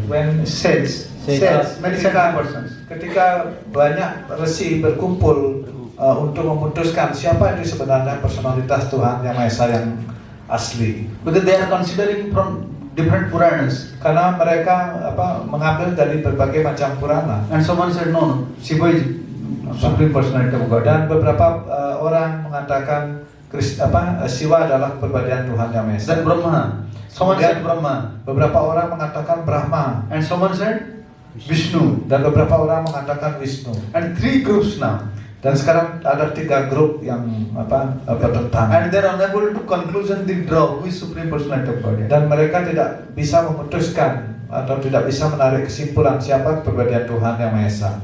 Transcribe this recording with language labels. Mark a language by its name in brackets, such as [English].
[English] When Sects, many persons. [Indonesian] ketika banyak resi berkumpul untuk memutuskan siapa itu sebenarnya personalitas Tuhan yang Maha Esa yang asli. [English] Because they are considering from different Puranas. [Indonesian] Karena mereka mengambil dari berbagai macam Purana. [English] And someone said, no, Shiva is supreme personality of God. [Indonesian] Dan beberapa orang mengatakan Siwa adalah kepribadian Tuhan yang Maha Esa. [English] Then Brahma. Someone [Indonesian] Kemudian [English] said Brahma. [Indonesian] beberapa orang mengatakan Brahma. [English] And someone said Vishnu. [Indonesian] Dan beberapa orang mengatakan Wisnu. [English] And 3 groups now. [Indonesian] Dan sekarang ada 3 grup yang bertentangan. [English] And they are unable to conclusion the draw who is supreme personality of God. [Indonesian] Dan mereka tidak bisa memutuskan atau tidak bisa menarik kesimpulan siapa kepribadian Tuhan yang Maha Esa.